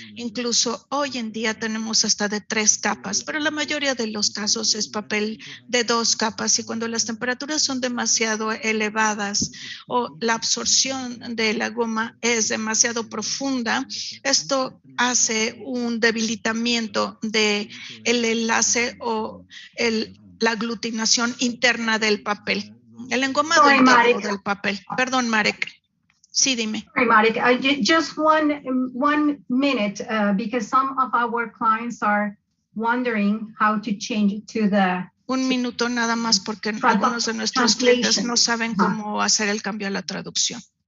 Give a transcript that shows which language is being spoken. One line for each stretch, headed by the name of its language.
Spanish: Incluso hoy en día tenemos hasta de 3 capas, pero la mayoría de los casos es papel de 2 capas, y cuando las temperaturas son demasiado elevadas o la absorción de la goma es demasiado profunda, esto hace un debilitamiento del enlace o la aglutinación interna del papel, el engomado interno del papel. Perdón, Marek. Sí, dime.
English: Sorry, Marek. Just one minute, because some of our clients are wondering how to change it to the...
Spanish: Un minuto nada más, porque algunos de nuestros clientes no saben cómo hacer el cambio a la traducción.